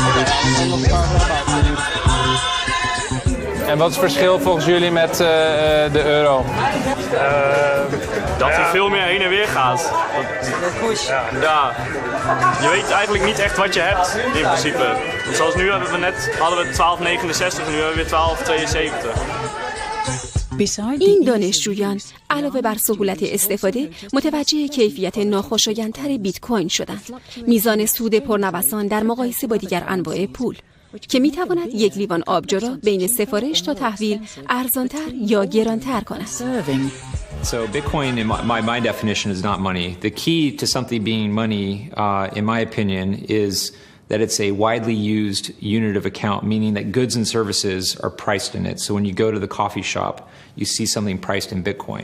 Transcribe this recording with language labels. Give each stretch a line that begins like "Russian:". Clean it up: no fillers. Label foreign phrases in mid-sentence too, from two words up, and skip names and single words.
Dutch: En wat is het verschil volgens jullie met de euro? Dat hij veel meer heen en weer gaat. Ja. Je weet eigenlijk niet echt wat je hebt, in principe. Want zoals nu hadden we 12,69 en nu hebben we weer 12,72.
Persian: این دانشجویان علاوه بر سهولت استفاده متوجه کیفیت ناخوشایندتر بیت کوین شدند. میزان سود پرنوسان در مقایسه با دیگر انواع پول که میتواند یک لیوان آبجو را بین سفارش تا تحویل ارزانتر یا گرانتر کند.
English: So Bitcoin, in my definition, is not money. The key to something being money, in my opinion, is that it's a widely used unit of account, meaning that goods and services are priced in it. So when you go to the coffee shop, you see something priced in Bitcoin.